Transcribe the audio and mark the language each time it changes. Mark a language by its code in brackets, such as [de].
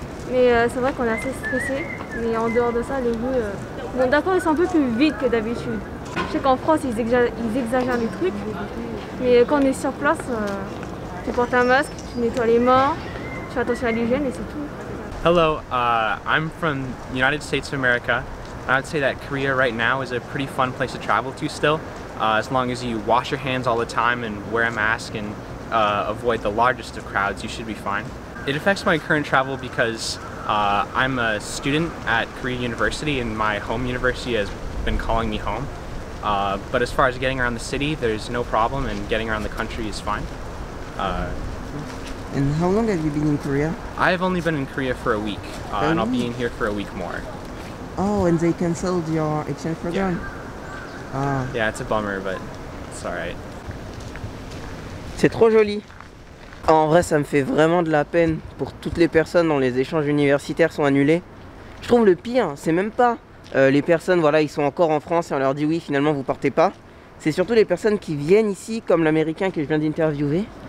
[fr] Mais c'est vrai qu'on est assez stressé. Mais en dehors de ça, les rues, bon d'accord ils sont un peu plus vides que d'habitude. Je sais qu'en France ils exagèrent les trucs. Mais quand on est sur place, tu portes un masque, tu nettoies les mains, tu fais attention à l'hygiène et c'est tout. [en] Hello, I'm from the United States of America. I would say that Korea right now is a pretty fun place to travel to still, as long as you wash your hands all the time and wear a mask and avoid the largest of crowds, you should be fine. It affects my current travel because I'm a student at Korea University and my home university has been calling me home. But as far as getting around the city, there's no problem and getting around the country is fine. And how long have you been in Korea? I've only been in Korea for a week, and I'll be in here for a week more. Oh, and they cancelled your exchange program? Ah. Yeah, it's a bummer, but it's alright. [fr] C'est trop joli. En vrai, ça me fait vraiment de la peine pour toutes les personnes dont les échanges universitaires sont annulés. Je trouve le pire, c'est même pas les personnes, voilà, ils sont encore en France et on leur dit oui, finalement vous partez pas. C'est surtout les personnes qui viennent ici, comme l'américain que je viens d'interviewer.